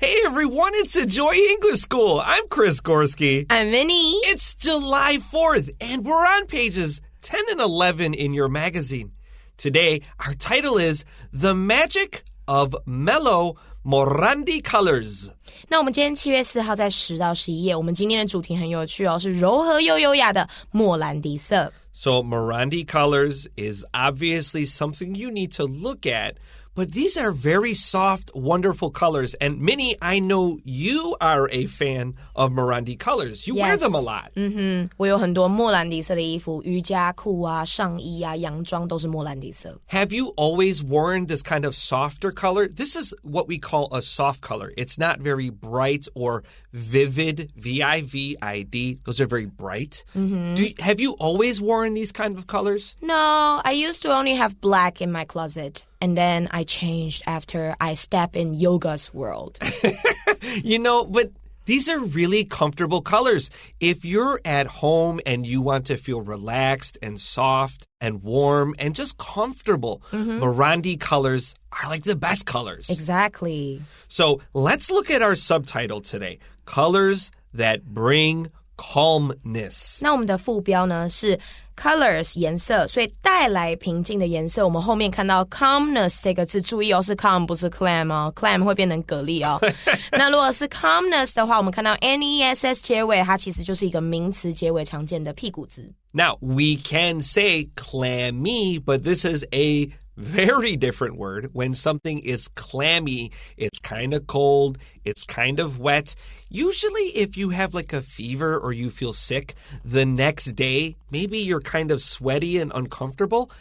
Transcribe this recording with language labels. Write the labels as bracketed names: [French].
[English] everyone, it's Enjoy English School. I'm Chris Gorski. I'm Minnie. It's July 4th, and we're on pages 10 and 11 in your magazine. Today, our title is The Magic of Mellow Morandi Colors. [Chinese] 那我们今天7月4号在10到11页，我们今天的主题很有趣哦，是柔和又优雅的莫兰迪色。 [English] So Morandi colors is obviously something you need to look at, but these are very soft, wonderful colors. And Minnie, I know you are a fan of Morandi colors. You wear them a lot. [Chinese] 我有很多莫兰迪色的衣服，瑜伽裤啊、上衣啊、洋装都是莫兰迪色。 [English] Have you always worn this kind of softer color? This is what we call a soft color. It's not very bright or vivid, V-I-V-I-D. Those are very bright. Have you always worn these kind of colors? No, I used to only have black in my closet. And then I changed after I stepped in yoga's world. You know, but these are really comfortable colors. If you're at home and you want to feel relaxed and soft and warm and just comfortable, Morandi colors are like the best colors. Exactly. So let's look at our subtitle today. Colors that bring calmness. [Chinese] 那我们的副标呢是 colors 颜色，所以带来平静的颜色。我们后面看到 calmness 这个字，注意哦，是 calm 不是 clam 哦 ，clam 会变成蛤蜊哦。那如果是 calmness 的话，我们看到 ness 结尾，它其实就是一个名词结尾常见的屁股字。 [English] Now, we can say clammy, but this is a very different word. When something is clammy, it's kind of cold, it's kind of wet. Usually, if you have like a fever or you feel sick, the next day, maybe you're kind of sweaty and uncomfortable.